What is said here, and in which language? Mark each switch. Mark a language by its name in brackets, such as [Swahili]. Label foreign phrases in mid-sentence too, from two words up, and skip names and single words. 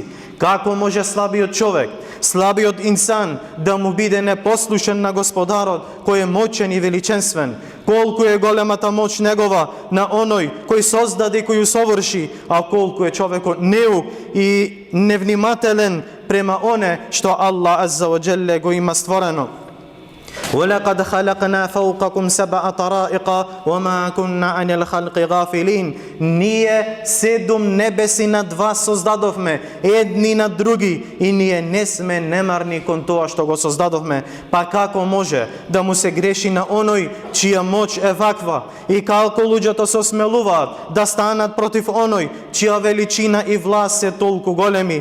[Macedonian] Како може слабиот човек, слабиот инсан да му биде непослушен на Господарот кој е моćен и величенствен? Колку е големата моќ негова на оној кој создаде и кој усоврши, а колку е човекот неук и невнимателен према оне што Аллах [Arabic] عز وجل [Macedonian] го има створено. [Arabic] وَلَقَدْ خَلَقْنَا فَوْقَكُمْ سَبْعَ طَرَائِقَ وَمَا كُنَّا عَنِ الْخَلْقِ غَافِلِينَ. [Macedonian] Ние 7 небеси над вас создадовме, едни над други, и ние не сме немарни кон тоа што го создадовме. Па како може да му се греши на оној чија моќ е ваква и како луѓето се осмелуваат да станат против оној чија величина и власт се толку големи?